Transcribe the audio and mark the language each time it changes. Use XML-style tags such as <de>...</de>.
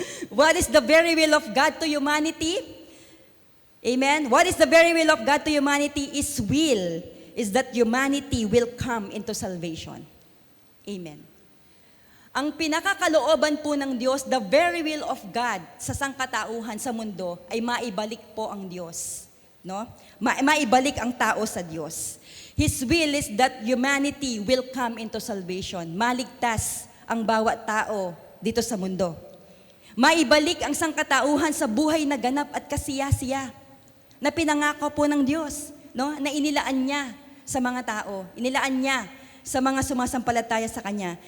<en>What is the very will of God to humanity? Amen. What is the very will of God to humanity? His will is that humanity will come into salvation. Amen.</en> <tl>Ang pinakakalooban po ng Diyos,</tl> <en>the very will of God</en> <tl>sa sangkatauhan sa mundo ay maibalik po ang Diyos. No? Maibalik ang tao sa Diyos.</tl> <en>His will is that humanity will come into salvation.</en> <tl>Maligtas ang bawat tao dito sa mundo. Maibalik ang sangkatauhan sa buhay na ganap at kasiyasiya na pinangako po ng Diyos, no? Na inilaan niya sa mga tao, inilaan niya sa mga sumasampalataya sa Kanya.</tl>